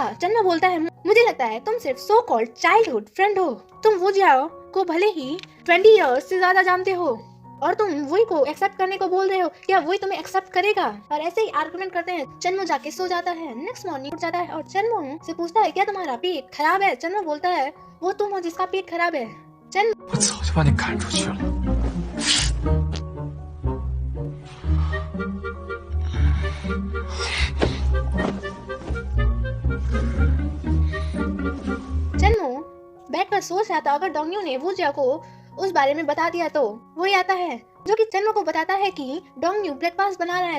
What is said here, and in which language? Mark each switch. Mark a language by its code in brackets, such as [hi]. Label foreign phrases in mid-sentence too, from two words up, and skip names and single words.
[hi] चन्मो बोलता है मुझे लगता है तुम सिर्फ [en] so called childhood friend [hi] हो, तुम वू जियाओ को भले ही 20 इयर्स से ज्यादा जानते हो और तुम वही को एक्सेप्ट करने को बोल रहे हो, क्या वही तुम्हें एक्सेप्ट करेगा? और ऐसे ही आर्गुमेंट करते हैं। चन्मो जाके सो जाता है। [en] next morning [hi] उठ जाता है और चन्मो से पूछता है क्या तुम्हारा पेट खराब है? चन्मो बोलता है वो तुम हो जिसका पेट खराब है। [zh] 我早就把你赶出去了。 [hi] चन्मो बैठ कर सोच रहा था अगर डोंगयू ने वू जियाओ को उस बारे में बता दिया तो वही आता है जो कि चन्मो को बताता है कि डोंगयू ब्रेकफास्ट बना रहा है।